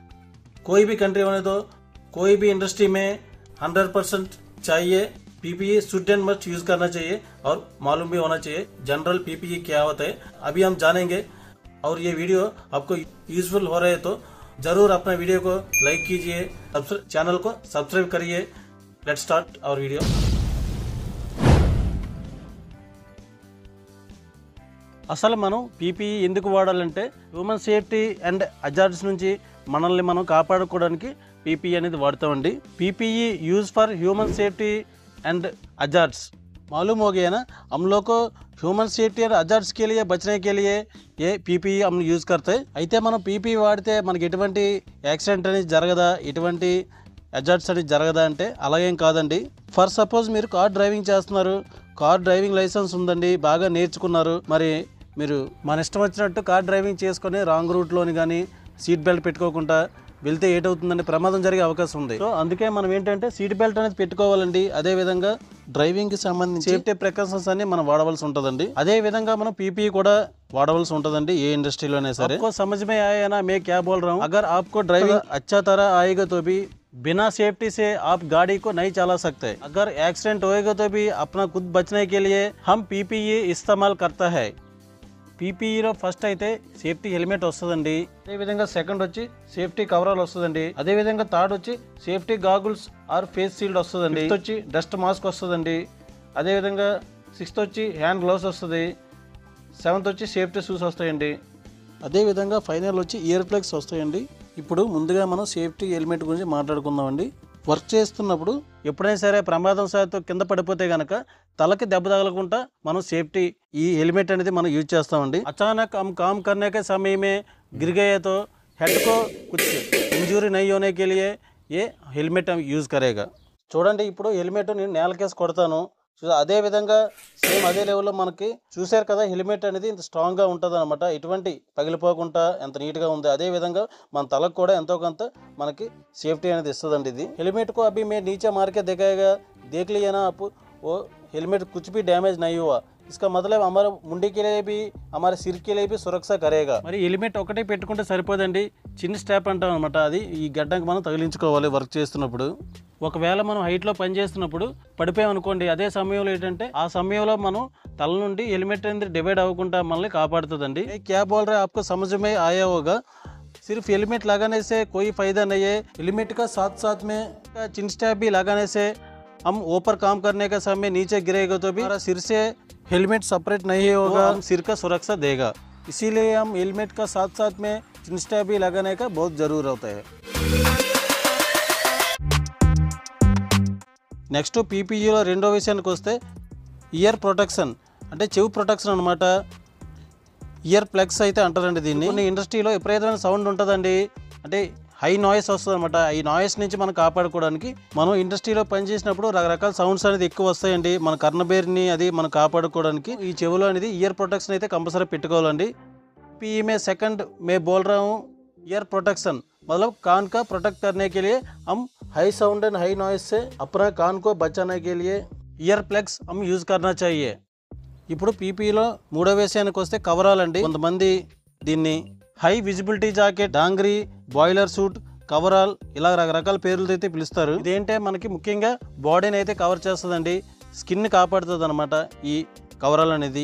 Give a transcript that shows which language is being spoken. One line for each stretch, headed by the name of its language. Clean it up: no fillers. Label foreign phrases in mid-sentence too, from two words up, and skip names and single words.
Hindi: कोई भी कंट्री होने दो कोई भी इंडस्ट्री में 100% चाहिए
English: PPE should and must use
Hindi: करना चाहिए और मालूम भी होना चाहिए जनरल पीपीई क्या होता है अभी हम जानेंगे और ये वीडियो आपको यूजफुल हो रहे तो जरूर अपना वीडियो को लाइक कीजिए चैनल को सब्सक्राइब करिए
English: let's start our video
Hindi: అసలు
Telugu: మనం పీపీఈ ఎందుకు వాడాలంటే
English: human safety and hazards
Telugu: నుంచి మనల్ని మనం కాపాడుకోవడానికి పీపీఈ అనేది వాడతామండి
English: PPE use for human safety and hazards
Hindi: मालूम हो गया ना हम लोग को
English: human safety and hazards
Hindi: के लिए बचने के लिए ये पीपीई हम यूज़ करते
Telugu: అయితే మనం పీపీఈ వాడితే మనకి ఎటువంటి యాక్సిడెంట్ అనేది జరగదా ఎటువంటి హజార్డ్స్ అనేది జరగదా అంటే అలాగేం కాదండి
English: for suppose
Telugu: మీరు
English: car driving
Telugu: చేస్తున్నారు
English: car driving license
Telugu: ఉందండి బాగా నేర్చుకున్నారు మరి మీరు మన ఇష్టం వచ్చినట్టు
English: car driving
Telugu: చేసుకొని
English: wrong route
Telugu: కానీ
English: seat belt
Telugu: పెట్టుకోకుండా వెళ్తే ఏటవుతుందంటే ప్రమాదం జరిగే అవకాశం ఉంది సో అందుకే మనం ఏంటంటే సీట్ బెల్ట్ అనేది పెట్టుకోవాలండి అదే విధంగా డ్రైవింగ్ కి సంబంధించి సేఫ్టీ ప్రికాషన్స్ అన్ని మనం వాడవలసి ఉంటుందండి అదే విధంగా మనం पीपीई కూడా వాడవలసి ఉంటుందండి ఏ ఇండస్ట్రీలోనే సరే
Hindi: आपको समझ में आया ना मैं क्या बोल रहा हूं अगर आपको ड्राइविंग अच्छा तरह आएगा तो भी बिना सेफ्टी से आप गाड़ी को नहीं चला सकते अगर एक्सीडेंट होएगा तो भी अपना खुद बचने के लिए हम पीपीई इस्तेमाल करता है
Telugu: పీపీఈలో ఫస్ట్ అయితే
English: safety helmet
Telugu: వస్తుందండి అదేవిధంగా సెకండ్ వచ్చి
English: safety coverall
Telugu: వస్తుందండి అదేవిధంగా థర్డ్ వచ్చి
English: safety goggles or face shield
Telugu: వస్తుందండి ఫిఫ్త్ వచ్చి
English: dust mask
Telugu: వస్తుందండి అదేవిధంగా సిక్స్త్ వచ్చి
English: hand gloves
Telugu: వస్తుంది సెవెంత్ వచ్చి
English: safety shoes
Telugu: వస్తాయండి అదేవిధంగా ఫైనల్ వచ్చి
English: ear plugs
Telugu: వస్తాయండి ఇప్పుడు ముందుగా మనం
English: safety helmet
Telugu: గురించి మాట్లాడుకుందామండి వర్క్ చేస్తున్నప్పుడు ఎప్పుడైనా సరే ప్రమాదం సార్తో కింద పడిపోతే గనక తలకి దెబ్బ తగలకుండా మనం సేఫ్టీ ఈ హెల్మెట్ అనేది మనం యూజ్ చేస్తామండి
Hindi: अचानक हम काम करने के समय में गिर गए तो हेड को कुछ इंजरी नहीं होने के लिए ये हेलमेट हम यूज करेगा
Telugu: చూడండి ఇప్పుడు హెల్మెట్ నేను నేలకేసి కొడతాను అదే విధంగా సేమ్ అదే లెవెల్లో మనకి చూసారు కదా హెల్మెట్ అనేది ఇంత స్ట్రాంగ్గా ఉంటుంది అనమాట ఎటువంటి పగిలిపోకుండా ఎంత నీట్గా ఉంది అదే విధంగా మన తలకు కూడా ఎంతో కొంత మనకి సేఫ్టీ అనేది ఇస్తుందండి ఇది హెల్మెట్
Hindi: को अभी मैं नीचे मार के दिखाएगा देख लिया ना आप वो हेलमेट कुछ भी डैमेज नहीं हुआ इसका मतलब हमारे मुंडी के लिए भी हमारे सिर के लिए भी सुरक्षा करेगा
Telugu: మరి హెల్మెట్ ఒకటే పెట్టుకుంటే సరిపోదండి చిన్న స్ట్రాప్ అంటాం అనమాట అది ఈ గడ్డంకి మనం తగిలించుకోవాలి వర్క్ చేస్తున్నప్పుడు ఒకవేళ మనం హైట్ లో పని చేస్తున్నప్పుడు పడిపోయాం అనుకోండి అదే సమయంలో ఏంటంటే ఆ సమయంలో మనం తల నుండి హెల్మెట్ అనేది డివైడ్ అవ్వకుండా మనల్ని కాపాడుతుందండి
Hindi: क्या बोल रहे आपको समझ में आया होगा सिर्फ हेलमेट लगाने से कोई फायदा नहीं है हेलमेट का साथ साथ में
English: chin strap
Hindi: भी लगाने से हम ऊपर काम करने का समय नीचे गिरेगा तो भी हमारा सिर से हेलमेट सेपरेट नहीं होगा हम सिर का सुरक्षा देगा इसीलिए हम हेलमेट का साथ साथ में
English: chin strap
Hindi: भी लगाने का बहुत जरूर होता है
Telugu: నెక్స్ట్ పీపీఈలో రెండో విషయానికి వస్తే
English: ear protection
Telugu: అంటే చెవు ప్రొటెక్షన్ అనమాట
English: ear plugs
Telugu: అయితే అంటారండి దీన్ని కొన్ని ఇండస్ట్రీలో విపరీతమైన సౌండ్ ఉంటుందండి అంటే
English: high noise
Telugu: వస్తుంది అనమాట. ఈ నాయిస్ నుంచి మనం కాపాడుకోవడానికి మనం ఇండస్ట్రీలో పనిచేసినప్పుడు రకరకాల సౌండ్స్ అనేది ఎక్కువ వస్తాయండి. మన కర్ణబేరిని అది మనం కాపాడుకోవడానికి ఈ చెవులో అనేది
English: ear protection
Telugu: అయితే కంపల్సరీ పెట్టుకోవాలండి.
Hindi: पीई में सेकंड मैं बोल रहा हूँ
English: ear protection,
Hindi: मतलब कान का प्रोटेक्ट करने के लिए हम
English: high sound and high noise
Hindi: से अपना कान को बचाने के लिए
English: ear plugs
Hindi: हम यूज़ करना चाहिए.
Telugu: ఇప్పుడు పీపీలో మూడో విషయానికి వస్తే కవరాలండి. కొంతమంది దీన్ని
English: high visibility jacket,
Telugu: డాంగ్రీ,
English: boiler suit,
Telugu: కవరాల్ ఇలా రకరకాల పేర్లతో అయితే పిలుస్తారు. ఇదేంటే మనకి ముఖ్యంగా బాడీని అయితే కవర్ చేస్తుందండి, స్కిన్ కాపాడుతుంది అనమాట ఈ కవరాల్ అనేది.